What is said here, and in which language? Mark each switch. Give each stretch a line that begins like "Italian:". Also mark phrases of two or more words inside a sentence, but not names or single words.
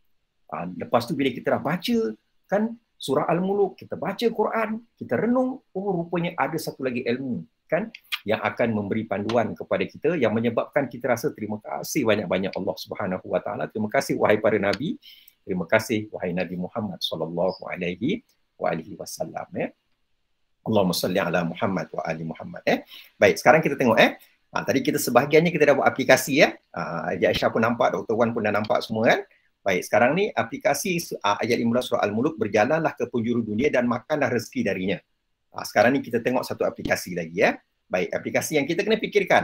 Malay: Lepas tu bila kita dah baca kan surah Al-Muluk, kita baca Quran, kita renung, rupanya ada satu lagi ilmu kan yang akan memberi panduan kepada kita, yang menyebabkan kita rasa terima kasih banyak-banyak
Arabic: الله سبحانه وتعالى.
Malay: Terima kasih wahai para nabi, terima kasih wahai Nabi Muhammad
Arabic: صلى الله عليه وسلم اللهم صل على محمد وآل محمد
Malay: Baik, sekarang kita tengok tadi kita sebahagiannya kita dah buat aplikasi Haji Aisyah pun nampak, Dr. Wan pun dah nampak semua kan. Baik, sekarang ni aplikasi ayat 15 surah Al-Muluk, berjalanlah ke penjuru dunia dan makanlah rezeki darinya. Sekarang ni kita tengok satu aplikasi lagi Baik, aplikasi yang kita kena fikirkan.